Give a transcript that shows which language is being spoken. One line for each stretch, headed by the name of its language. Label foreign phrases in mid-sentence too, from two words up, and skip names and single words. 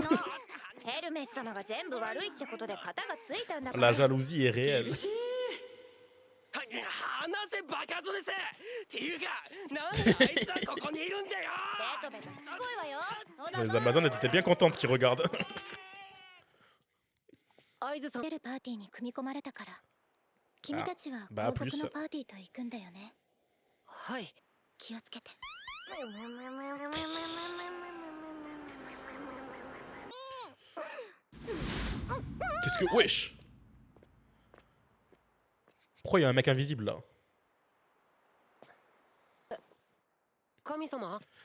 French: La jalousie est réelle. Les Amazones étaient bien contentes qu'ils regardent.
Japanese: 出るパーティーに組み込まれたから君たちは後続のパーティーと行くんだよね。はい。気をつけて。
French: Qu'est-ce que... Wesh! Pourquoi il y a un mec invisible là?
Japanese: 神様